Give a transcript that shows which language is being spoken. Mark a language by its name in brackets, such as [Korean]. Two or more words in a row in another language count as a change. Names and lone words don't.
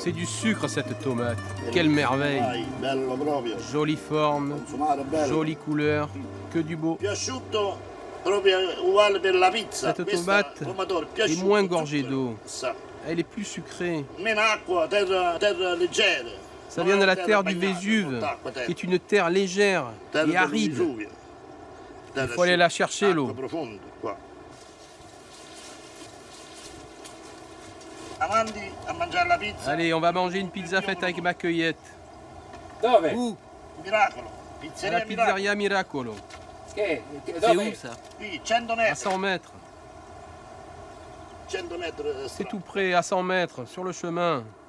[French] C'est du sucre cette tomate. Quelle merveille. [Italian] Dai, bello proprio. [French] Jolie forme, [Italian] Consumare bello. [French] jolie couleur, que du beau. [Italian] Più asciutto proprio uguale per la pizza. [French] Cette tomate est moins gorgée d'eau. Elle est plus sucrée. [Italian] Meno acqua, terra leggera. [French] Ça vient de la terre du Vésuve, qui est une terre légère et aride. Il faut aller la chercher, l'eau. Allez, on va manger une pizza faite avec ma cueillette. Où? À la pizzeria Miracolo. C'est où ça? À 100 mètres. C'est tout près, à 100 mètres, sur le chemin.